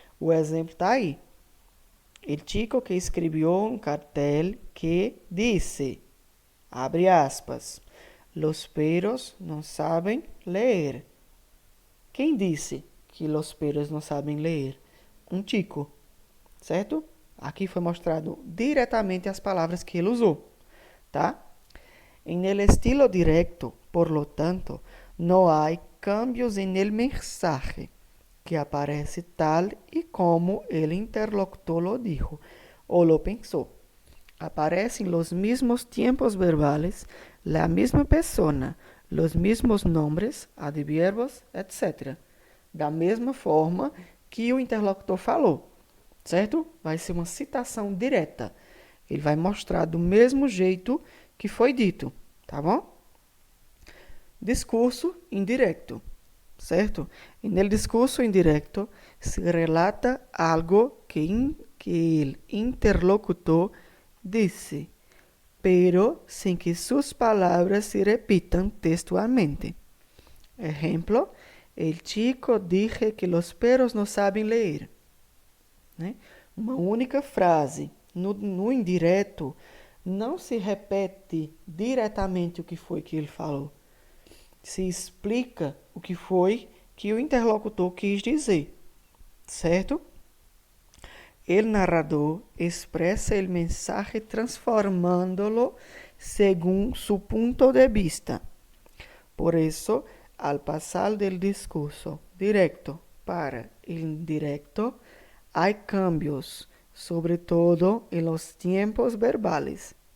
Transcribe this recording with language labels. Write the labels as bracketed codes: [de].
[pt] O exemplo está aí. [es] El chico [pt] que escreveu um cartel que disse, abre aspas, [es] los perros [pt] não sabem ler. Quem disse que [es] los perros [pt] não sabem ler? Um chico, certo? Aqui foi mostrado diretamente as palavras que ele usou, tá? [es] En el estilo directo, por lo tanto, no hay cambios en el mensaje, que aparece tal y como el interlocutor lo dijo o lo pensó. Aparecen los mismos tiempos verbales, la misma persona, los mismos nombres, advierbios, etc. [pt] Da mesma forma que o interlocutor falou, certo? Vai ser uma citação direta. Ele vai mostrar do mesmo jeito que foi dito, tá bom? Discurso indirecto, certo? E no discurso indirecto se relata algo que [es] el interlocutor [pt] disse, [es] pero [pt] sem que suas palavras se repitam textualmente. [es] Ejemplo, el chico dije que los perros no [pt] sabem ler. Né? Uma única frase. No indireto, não se repete diretamente o que foi que ele falou. Se explica o que foi que o interlocutor quis dizer, certo? [es] El narrador expressa el mensaje transformándolo según su punto de vista. Por eso, al pasar del discurso directo [pt] para [es] el indirecto, hay cambios, sobre todo en los tiempos verbales.